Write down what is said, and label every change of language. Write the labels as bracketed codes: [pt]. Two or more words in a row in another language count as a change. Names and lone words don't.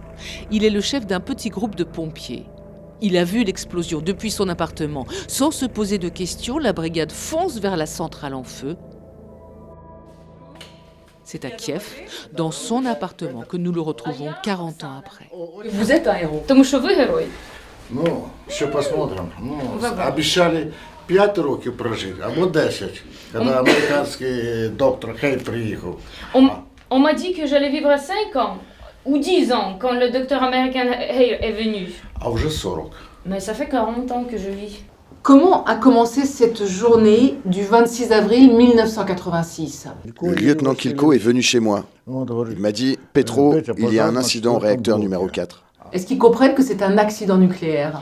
[fr] Il est le chef d'un petit groupe de pompiers. Il a vu l'explosion depuis son appartement. Sans se poser de questions, la brigade fonce vers la centrale en feu. C'est à Kiev, dans son appartement, que nous le retrouvons 40 ans après. Vous êtes un héros. [uk] Тому що ви герой. Ну, ще посмотрим. Ну, обіцяли 5 років прожити, або 10, коли американський доктор Хей приїхав. [fr] On m'a dit que j'allais vivre 5 ans ou 10 ans quand le docteur américain Hay est venu. [uk] А вже 40. [fr] Mais ça fait 40 ans que je vis. Comment a commencé cette journée du 26 avril 1986 ? Le lieutenant Kilko est venu chez moi. Il m'a dit « Petro, il y a un incident au réacteur numéro 4 ». Est-ce qu'ils comprennent que c'est un accident nucléaire ?